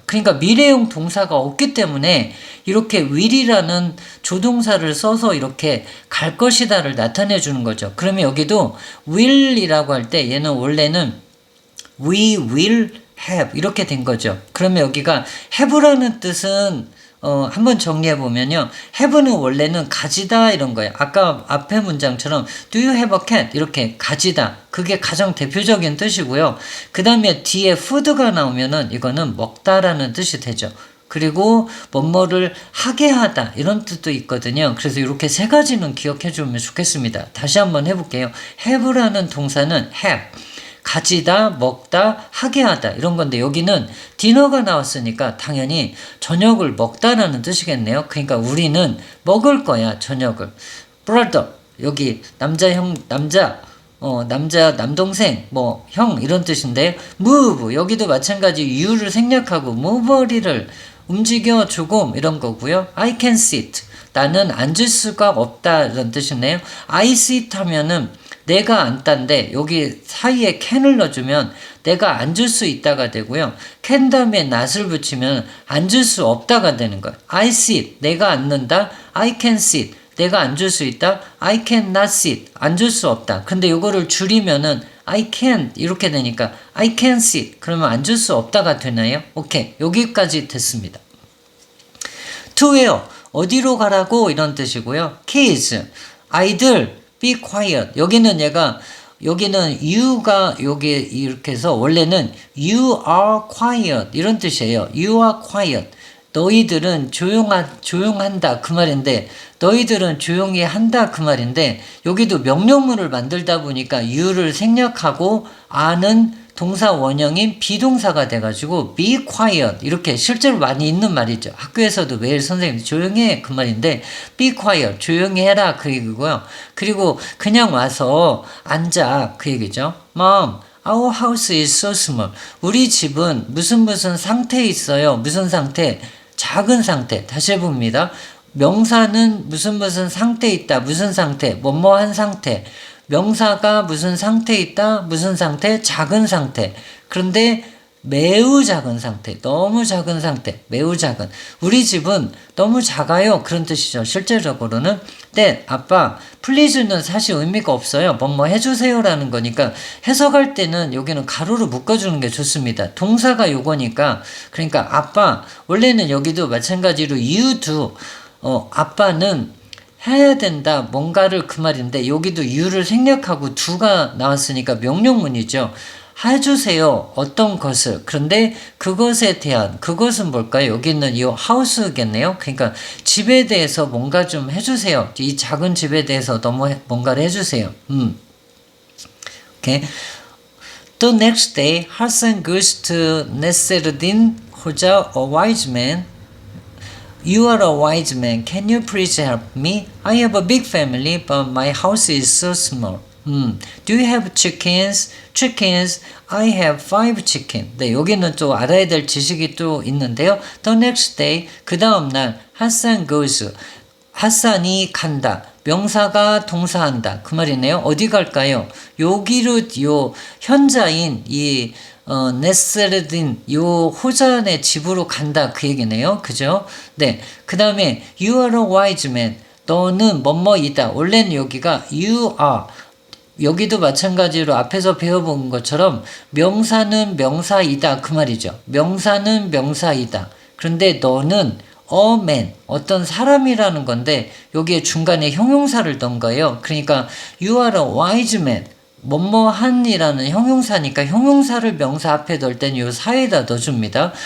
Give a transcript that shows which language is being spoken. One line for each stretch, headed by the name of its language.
Korean: 그러니까 미래형 동사가 없기 때문에 이렇게 will이라는 조동사를 써서 이렇게 갈 것이다를 나타내 주는 거죠. 그러면 여기도 will이라고 할 때 얘는 원래는
English: we will have
Korean: 이렇게 된 거죠. 그러면 여기가 have라는 뜻은 한번 정리해 보면요. have는 원래는 가지다 이런 거예요. 아까 앞에 문장처럼
English: do you have a cat?
Korean: 이렇게 가지다. 그게 가장 대표적인 뜻이고요. 그 다음에 뒤에 food가 나오면은 이거는 먹다라는 뜻이 되죠. 그리고 뭐뭐를 하게 하다 이런 뜻도 있거든요. 그래서 이렇게 세 가지는 기억해 주면 좋겠습니다. 다시 한번 해볼게요. have라는 동사는 have. 가지다, 먹다, 하게 하다 이런 건데 여기는 디너가 나왔으니까 당연히 저녁을 먹다라는 뜻이겠네요. 그러니까 우리는 먹을 거야 저녁을. brother 여기 남자 남동생 뭐 형 이런 뜻인데
English: move 여기도
Korean: 마찬가지 you를 생략하고 move를 움직여 조금 이런 거고요.
English: I can sit
Korean: 나는 앉을 수가 없다 이런 뜻이네요.
English: I sit
Korean: 하면은 내가 앉다인데 여기 사이에 can을 넣어주면 내가 앉을 수 있다가 되고요. can 다음에 not을 붙이면 앉을 수 없다가 되는 거예요.
English: I sit
Korean: 내가 앉는다.
English: I can sit
Korean: 내가 앉을 수 있다.
English: I can not sit
Korean: 앉을 수 없다. 근데 이거를 줄이면은 I can 이렇게 되니까
English: I can sit
Korean: 그러면 앉을 수 없다가 되나요? 오케이 여기까지 됐습니다.
English: to where
Korean: 어디로 가라고 이런 뜻이고요.
English: kids
Korean: 아이들
English: be quiet.
Korean: 여기는 you가 여기 이렇게 해서 원래는
English: you are quiet
Korean: 이런 뜻이에요.
English: you are quiet.
Korean: 너희들은 조용한다 그 말인데 너희들은 조용히 한다 그 말인데 여기도 명령문을 만들다 보니까 you를 생략하고 are는 동사 원형인 비동사가 돼가지고
English: be quiet
Korean: 이렇게 실제로 많이 있는 말이죠. 학교에서도 매일 선생님 조용히 해 그 말인데
English: be quiet
Korean: 조용히 해라 그 얘기고요. 그리고 그냥 와서 앉아 그 얘기죠.
English: Mom, our house is so small.
Korean: 우리 집은 무슨 상태에 있어요. 무슨 상태? 작은 상태. 다시 해봅니다. 명사는 무슨 상태에 있다. 무슨 상태? 뭐뭐한 상태. 명사가 무슨 상태에 있다. 무슨 상태? 작은 상태. 그런데 매우 작은 상태. 너무 작은 상태. 매우 작은. 우리 집은 너무 작아요. 그런 뜻이죠. 실제적으로는. 네, 아빠, please는 사실 의미가 없어요. 뭐뭐 해주세요라는 거니까 해석할 때는 여기는 가로로 묶어주는 게 좋습니다. 동사가 요거니까. 그러니까 아빠, 원래는 여기도 마찬가지로 you do. 아빠는 해야 된다 뭔가를 그 말인데 여기도 you를 생략하고 do가 나왔으니까 명령문이죠. 해주세요 어떤 것을. 그런데 그것에 대한 그것은 뭘까요? 여기는 이 house겠네요. 그러니까 집에 대해서 뭔가 좀 해주세요. 이 작은 집에 대해서 뭔가를 해주세요. 오케이.
English: The next day, Hassan goes to Nasruddin Hoja, a wise man. You are a wise man. Can you please help me? I have a big family, but my house is so small. Do you have chickens? Chickens. I have 5 chickens.
Korean: 네, 여기는 또 알아야 될 지식이 또 있는데요.
English: The next day,
Korean: 그 다음 날,
English: Hassan goes.
Korean: 핫산이 간다. 명사가 동사한다. 그 말이네요. 어디 갈까요? 여기로 요 현자인 이 네스르딘 요 호잔의 집으로 간다 그 얘기네요. 그죠? 네. 그 다음에
English: you are a wise man.
Korean: 너는 뭐뭐이다. 원래는 여기가
English: you are.
Korean: 여기도 마찬가지로 앞에서 배워본 것처럼 명사는 명사이다 그 말이죠. 명사는 명사이다. 그런데 너는
English: a man,
Korean: 어떤 사람이라는 건데 여기에 중간에 형용사를 넣은 거예요. 그러니까
English: you are a wise man.
Korean: 뭐뭐한이라는 형용사니까 형용사를 명사 앞에 넣을 땐 요 사이에다 넣어줍니다.